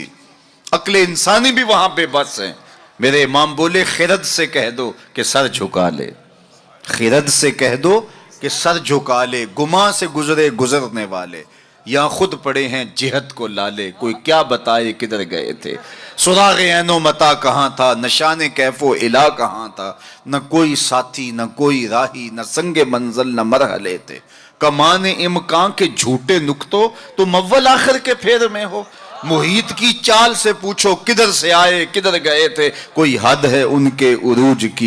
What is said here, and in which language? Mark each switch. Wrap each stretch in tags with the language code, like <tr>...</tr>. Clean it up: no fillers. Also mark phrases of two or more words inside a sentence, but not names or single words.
<ur>عقل انسانی بھی وہاں پہ بس ہے. میرے امام بولے خرد سے کہہ دو کہ سر جھکا لے، خرد سے کہہ دو کہ سر جھکا لے، گماں سے گزرے گزرنے والے، یہاں خود پڑے ہیں جہت کو لالے، کوئی کیا بتائے کدھر گئے تھے. سراغ عین و متا کہاں تھا، نشان کیف و الا کہاں تھا، نہ کوئی ساتھی نہ کوئی راہی، نہ سنگ منزل نہ مرحلے تھے. کمان امکان کے جھوٹے نکتوں تم اول آخر کے پھیر میں ہو. محیط کی چال سے پوچھو کدھر سے آئے کدھر گئے تھے، کوئی حد ہے ان کے عروج کی.</ur>